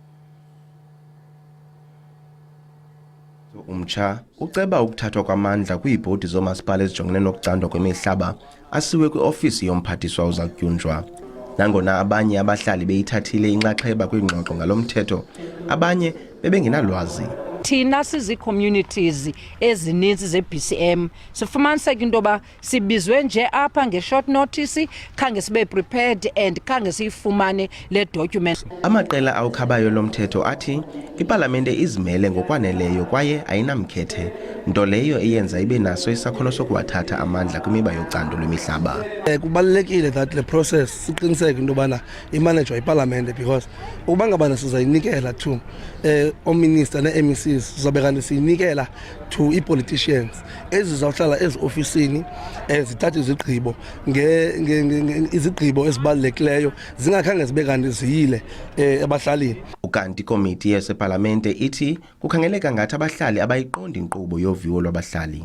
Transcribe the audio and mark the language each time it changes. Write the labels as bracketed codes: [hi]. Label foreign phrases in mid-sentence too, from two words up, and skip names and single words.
[xh] Umtsha uceba ukuthathwa kwamandla kwiibhodi zomasipala ezijongene nokucandwa kwemihlaba asiwe kwiofisi yomphathiswa uzakutyunjwa. Nangona abanye abahlali beyithathile inxaxheba kwingxoxo ngalomthetho, abanye bebengenalwazi. Thina sizi-communities ezininzi ze-BCM sifumaniseka into yoba sibizwe nje apha nge- [en] short notice [xh] khange sibe prepared and khange siyifumane le document. Amaqela awukhabayo lomthetho athi ipalamente izimele ngokwaneleyo kwaye ayinamkhethe, nto leyo eyenza ibe naso isakhono sokuwathatha amandla kwimiba yocando lwemihlaba. Kubalulekile that le process siqiniseke into yobana imanejwa ipalamente because ukuba ngabana sizayinikela to ominister ne-MECs sizabe kanti siyinikela to i-politicians ezizawuhlala ezi-ofisini zithathe izigqibo izigqibo ezibalulekileyo zingakhange zibe kanti ziyile abahlalini. Ukanti ikomiti yasepalamente ithi kukhangeleka ngathi abahlali abayiqondi inkqubo yoviwo lwabahlali.